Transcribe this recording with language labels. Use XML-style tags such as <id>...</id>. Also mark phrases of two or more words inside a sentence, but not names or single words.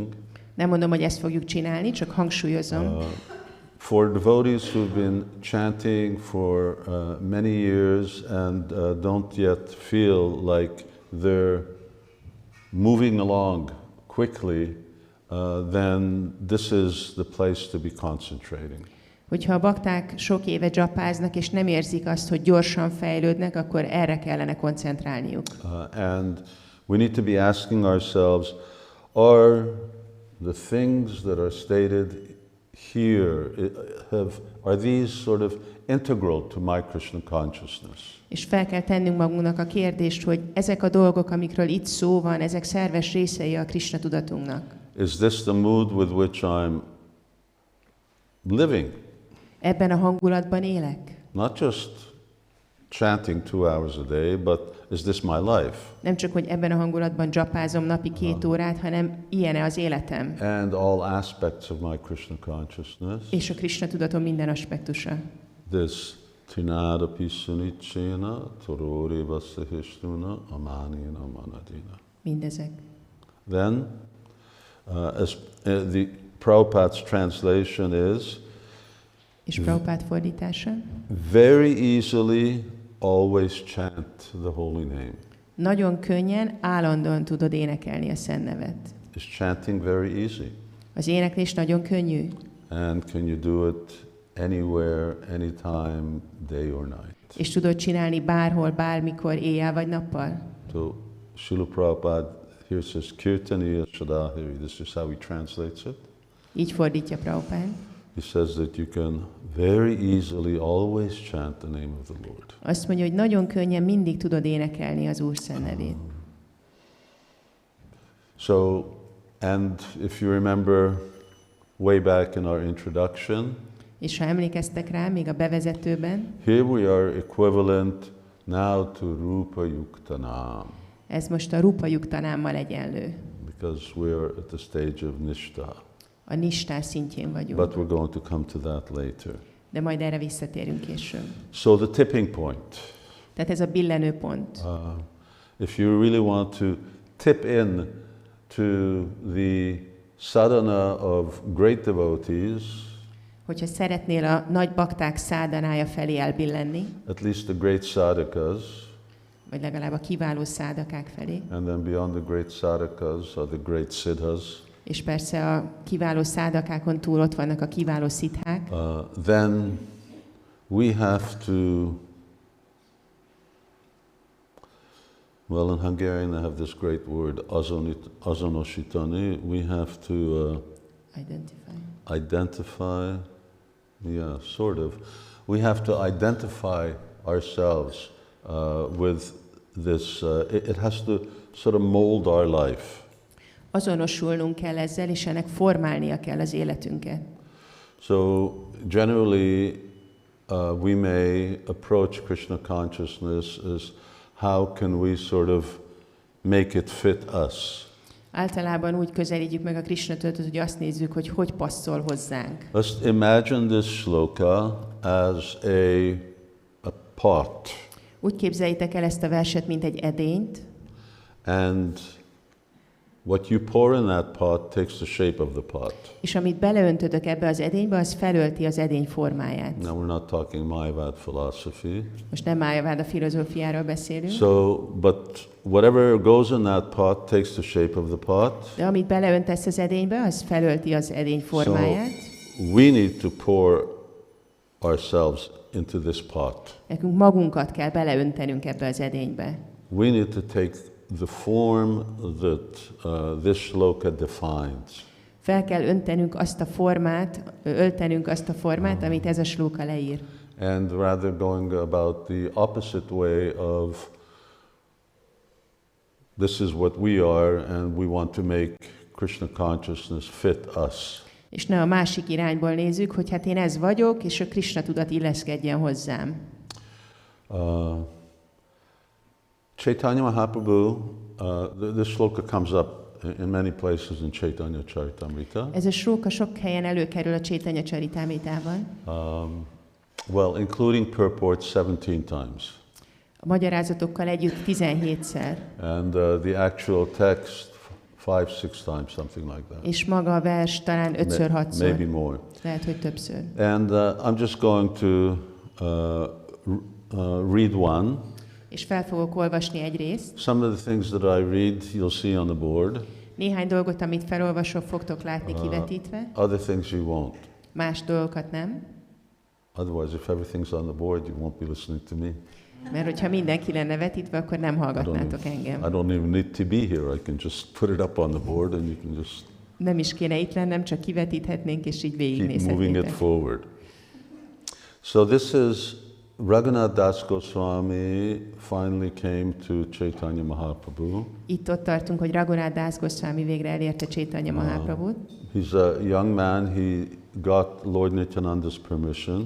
<hu>Nem mondom, hogy ezt fogjuk csinálni, csak hangsúlyozom.</hu> <en>For devotees who've been chanting for many years and don't yet feel like they're moving along quickly, then this is the place to be concentrating.</en> <hu>Hogyha a bakták sok éve dzsapáznak, és nem érzik azt, hogy gyorsan fejlődnek, akkor erre kellene koncentrálniuk.</hu> <en>And we need to be asking ourselves, are the things that are stated here, are these sort of integral to my Krishna consciousness?</en> <hu>És fel kell tennünk magunknak a kérdést, hogy ezek a dolgok, amikről itt szó van, ezek szerves részei a Krishna tudatunknak.</hu> <en>Is this the mood with which I'm living?</en> <hu>Ebben a hangulatban élek?</hu> <en>Not just chanting 2 hours a day, but is this my life?</en> <hu>Nem csak, hogy ebben a hangulatban dzsapázom napi 2 órát, hanem ilyen-e az életem.</hu> <en>And all aspects of my Krishna consciousness.</en> <hu>És a Krishna tudatom minden aspektusa.</hu> <en>This</en> <sa>Trinada Pisunichena Torore Vasahistuna Amanina Manadina.</sa> <hu>Mindezek.</hu> <en>Then, as the Prabhupada's translation is,</en> <hu>És Prabhupád fordítása?</hu> <en>Very easily always chant the holy name.</en> <hu>Nagyon könnyen, állandóan tudod énekelni a szent nevet.</hu> <en>Is chanting very easy?</en> <hu>Az éneklés nagyon könnyű.</hu> <en>And can you do it anywhere, anytime, day or night?</en> <hu>És tudod csinálni bárhol, bármikor, éjjel vagy nappal.</hu> <en>So, Srila Prabhupada here says,</en> <sa>Kirtaniya Shadahiri.</sa> <en>This is how he translates it.</en> <hu>Így fordítja Prabhupád.</hu> <en>He says that you can very easily always chant the name of the Lord.</en> <hu>Azt mondja, hogy nagyon könnyen mindig tudod énekelni az Úr szent nevét.</hu> <en>So, and if you remember way back in our introduction,</en> <hu>és ha emlékeztek rá, még a bevezetőben,</hu> <en>here we are equivalent now to Rupa Yuktanam.</en> <hu>Ez most a Rupa Yuktanámmal egyenlő.</hu> <en>Because we are at the stage of Nishta.</en> <hu>A nistá szintjén vagyunk.</hu> <en>But we're going to come to that later.</en> <hu>De majd erre visszatérünk később.</hu> <en>So the tipping point.</en> <hu>Tehát ez a billenő pont.</hu> <en>If you really want to tip in to the sadhana of great devotees,</en> <hu>hogyha szeretnél a nagy bakták szádanája felé elbillenni,</hu> <en>at least the great sadhakas,</en> <hu>vagy legalább a kiváló szádakák felé,</hu> <en>and then beyond the great sadhakas are the great siddhas,</en> <hu>és persze a kiváló szádakákon túl ott vannak a kiváló szithák,</hu> <en>then we have to, well, in Hungarian they have this great word, azonosítani. We have to identify, yeah, sort of. We have to identify ourselves with this, it has to sort of mold our life.</en> <hu>Azonosulnunk kell ezzel, és ennek formálnia kell az életünket.</hu> <en>So generally we may approach Krishna consciousness as how can we sort of make it fit us.</en> <hu>Általában úgy közelítjük meg a Krishna tudatot, hogy azt nézzük, hogy hogy passzol hozzánk.</hu> <en>Let's imagine this shloka as a pot.</en> <hu>Úgy képzeljétek el ezt a verset, mint egy edényt,</hu> <en>and what you pour in that pot takes the shape of the pot.</en> <hu>és amit beleöntödök ebbe az edénybe, az felölti az edény formáját.</hu> <en>Now we're not talking Mayavad philosophy.</en> <hu>Most nem Mayavad filozófiáról beszélünk.</hu> <en>So, but whatever goes in that pot takes the shape of the pot.</en> <hu>De amit beleöntesz az edénybe, az felölti az edény formáját.</hu> <en>So we need to pour ourselves into this pot.</en> <hu>Nekünk magunkat kell beleöntenünk ebbe az edénybe.</hu> <en>We need to take the form that this shloka defines.</en> <hu>Fel kell öltenünk azt a formát, amit ez a shloka leír.</hu> <en>And rather going about the opposite way of this is what we are and we want to make Krishna consciousness fit us.</en> <hu>És ne a másik irányból nézzük, hogy hát én ez vagyok, és a Krishna tudat illeszkedjen hozzám.</hu> <en>Chaitanya Mahaprabhu, this shloka comes up in many places in Chaitanya Charitamrita.</en> <hu>Ez a shloka sok helyen előkerül a Chaitanya Charitamritában.</hu> <en>Well, including purport 17 times.</en> <hu>A magyarázatokkal együtt 17-szer.</hu> <en>And the actual text 5-6 times, something like that.</en> <hu>És maga a vers talán 5-6-szor.</hu> <en>Maybe more.</en> <hu>Lehet, hogy többször.</hu> <en>And I'm just going to read one.</en> <hu>És fel fogok olvasni egy részt.</hu> <en>Some of the things that I read, you'll see on the board.</en> <hu>Néhány dolgot, amit felolvasok, fogtok látni kivetítve.</hu> <en>Other things you won't.</en> <hu>Más dolgokat nem.</hu> <en>Otherwise, if everything's on the board, you won't be listening to me.</en> <hu>Mert hogyha mindenki lenne vetítve, akkor nem hallgatnátok engem.</hu> <en>I don't even need to be here. I can just put it up on the board and you can just</en> <hu>nem is kéne itt lennem, csak kivetíthetnénk, és így</hu> <en>keep moving it</en> <hu>végignézhetnétek.</hu> <en>forward. So this is Raghunath Das Goswami finally came to Chaitanya Mahaprabhu.</en> <hu>Itt ott tartunk, hogy Raghunath Das Goswami végre elérte Chaitanya Mahaprabhut.</hu> <en>He's a young man. He got Lord Nityananda's permission.</en>